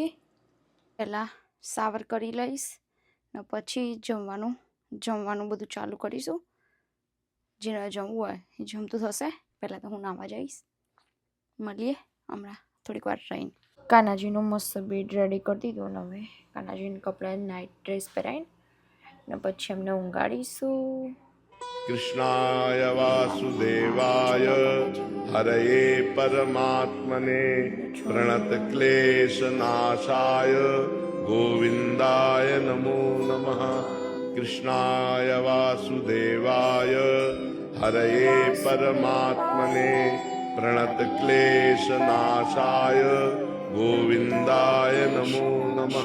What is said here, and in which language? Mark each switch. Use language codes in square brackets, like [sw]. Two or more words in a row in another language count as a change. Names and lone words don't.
[gu] પહેલાં સાવર કરી લઈશ ને પછી જમવાનું બધું ચાલુ કરીશું. જેને જમવું હોય એ જમતું થશે. પહેલાં તો હું નાવા જઈશ. મળીએ હમણાં થોડીક વાર રહીને. કાનાજીનું મસ્ત [en] bed ready [gu] કરી દીધું ને હવે કાનાજીને કપડાં [en] night dress [gu] પહેરાવીને ને પછી એમને ઊંઘાડીશું. [sa] कृष्णाय वासुदेवाय हरये परमात्मने प्रणतक्लेशनाशाय गोविन्दाय नमो नमः. कृष्णाय वासुदेवाय हरये परमात्मने प्रणतक्लेशनाशाय गोविन्दाय नमो नमः.